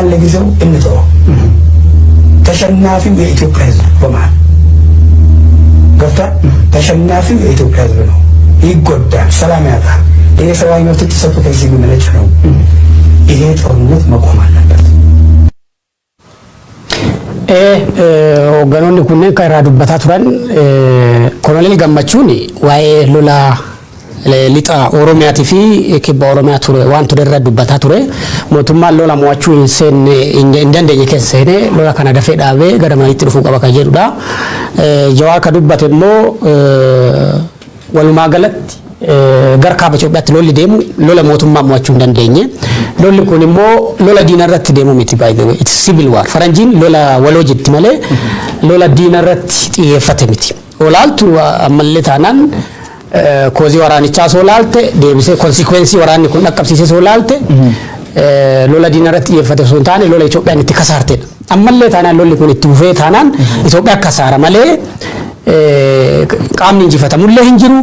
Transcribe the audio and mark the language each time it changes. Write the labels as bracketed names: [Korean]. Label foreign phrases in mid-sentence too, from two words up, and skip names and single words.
[Amharic] ለጊዜው እንተወው። ተሸናፊው የኢትዮጵያ ህዝብ በመሃል ገብቷል። ተሸናፊው የኢትዮጵያ ህዝብ ነው። ይጎዳል፣ ሰላም ያጣል። ይሄ ሰብአዊ መብት ጥሰቱ ከዚህ የሚመነጭ ነው። ይሄ ጦርነት መቆም አለበት። [Oromo] hogganoonni kunneen kan irraa dubbataa turan Koloneel Gammachuun waa'ee lola lixa Oromiyaatii fi kibba Oromiyaa ture waan ture irra dubbataa ture. Mootummaan lola mo'achuu hin dandeenye keessa seenee lola kana dafee dhaabee gara maniitti dhufuu qaba kan jedhudha. Jawaar ka dubbate immoo walumaa galatti gara kaaba Itoophiyaatti lolli deemu lola mootummaa mo'achuu hin dandeenye. Lolli kun immoo lola diina irratti deemu miti [English] by the way. It's civil war. [Oromo] Faranjiin lola waloo jetti malee lola diina irratti xiyyeeffate miti. Olaaltu ammallee taanaan koozii waraanichaa soo laalte deebisee konsikwensii waraanni kun dhaqqabsiisee soo laalte lola diina irratti xiyyeeffate osoo hin taane lola Itoophiyaan itti kasaartedha. Ammallee taanaan lolli kun itti fufee taanaan Itoophiyaa kasaara malee qaamni injifatamullee hin jiru.